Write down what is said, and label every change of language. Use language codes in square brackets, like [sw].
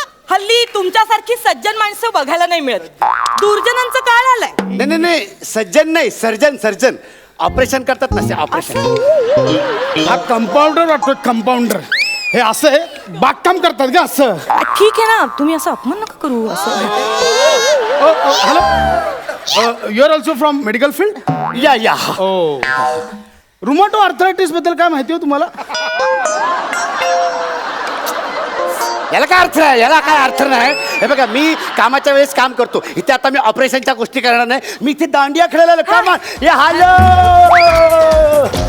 [mr] हल्ली तुमच्यासारखी सज्जन माणसं बघायला नाही मिळत दुर्जनांचं काळ आलाय नाही नाही नाही सज्जन नाही सर्जन सर्जन ऑपरेशन करतात नसते ऑपरेशन हा कंपाऊंडर वाटतो कंपाऊंडर हे असं आहे बागकाम करतात का असं ठीक आहे ना तुम्ही असं अपमान नका करू असं [en] hello you are also from medical field या या [mr] ओ रुमॅटो आर्थरायटिस बद्दल काय माहिती हो तुम्हाला याला काय अर्थ आहे याला काय अर्थ नाही हे बघा मी कामाच्या वेळेस काम करतो इथे आता मी ऑपरेशनच्या गोष्टी करणार नाही मी इथे दांडिया खेळायला काम हे हॅलो